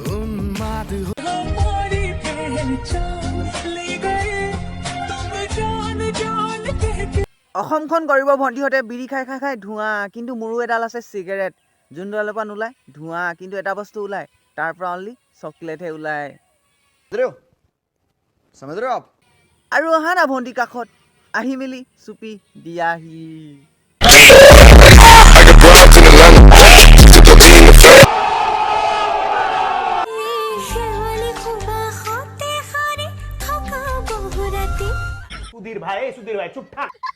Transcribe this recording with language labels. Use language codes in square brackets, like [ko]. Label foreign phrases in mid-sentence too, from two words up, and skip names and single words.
[as] অসমখন গৰিব ভণ্টিহঁতে বিড়ি খাই খাই খাই ধোঁৱা কিন্তু মোৰো এডাল আছে চিগাৰেট যোনডালৰ পৰা নোলায় ধোঁৱা কিন্তু এটা বস্তু ওলায় তাৰ পৰা অনলি চকলেটহে ওলায় [hi] समझ रहे हो आप [as] আৰু অহা না ভণ্টি কাষত আহি মেলি চুপি দিয়াহি সুধীর ভাই চুপ থাক